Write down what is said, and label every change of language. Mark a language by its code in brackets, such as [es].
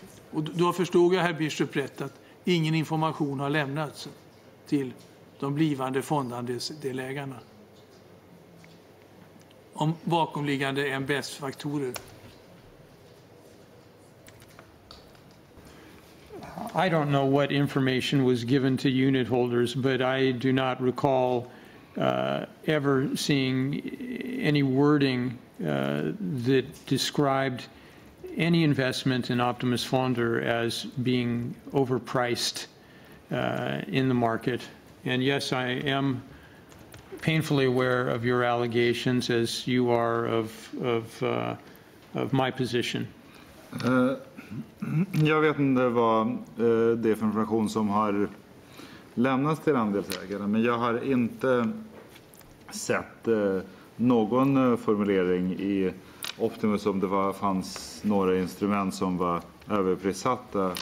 [sv] Och då förstod jag herr Bishop rätt att ingen information har lämnats till de blivande fondandelsdelägarna om bakomliggande MBS-faktorer. [en] I don't know what information was given to unit holders, but I do not recall ever seeing any wording that described any investment in Optimus Fonder as being overpriced in the market. And yes, I am painfully aware of your allegations, as you are of my position. [sv] Jag vet inte vad det är för information som har lämnats till andelsägarna, men jag har inte sett någon formulering i Optimus om det fanns några instrument som var överprissatta.